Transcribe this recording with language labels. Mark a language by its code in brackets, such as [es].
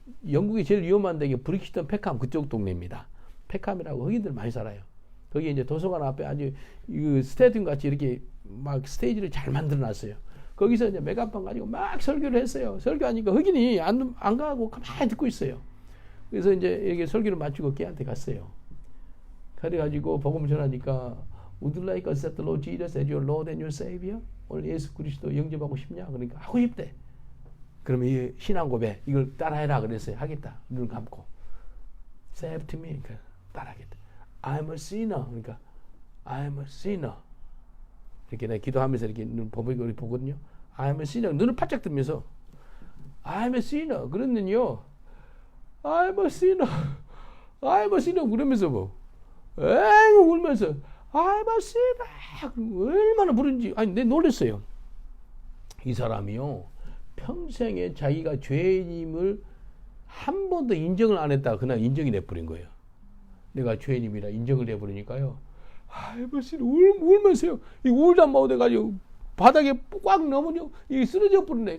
[ko] 영국이 제일 위험한 데가 브릭시턴 페캄 그쪽 동네입니다. 페캄이라고 흑인들 많이 살아요. 거기 이제 도서관 앞에 아주 스테디움 같이 이렇게 막 스테이지를 잘 만들어 놨어요. 거기서 이제 메가폰 가지고 막 설교를 했어요. 설교하니까 흑인이 안 가고 가만히 듣고 있어요. 그래서 이제 이렇게 설교를 마치고 걔한테 갔어요. 그래가지고 복음을 전하니까 [en] Would you like to accept the Lord Jesus as your Lord and your Savior? [ko] 오늘 예수 그리스도 영접하고 싶냐? 그러니까 하고 싶대. 그러면 이 신앙 고백 이걸 따라해라 그랬어요. 하겠다. 눈을 감고 [en] Say to me. [ko] 그러니까 따라하겠다. [en] I'm a sinner. [ko] 그러니까 [en] I'm a sinner. [ko] 이렇게 내가 기도하면서 이렇게 눈 보거든요. [en] I'm a sinner. [ko] 눈을 바짝 뜨면서 [en] I'm a sinner. [ko] 그러면요. [en] I'm a sinner. I'm a sinner. [ko] 그러면서 울면서 [en] I'm a sinner. [ko] 얼마나 부른지. 내 놀랐어요. 이 사람이요. 평생에 자기가 죄인임을 한 번도 인정을 안 했다가 그날 인정이 돼버린 거예요. 내가 죄인임이라 인정을 해버리니까요. [en] I'm a sinner. [ko] 울면서요. 울다 마오돼가지고 바닥에 꽉 넘어져 쓰러져 버리네.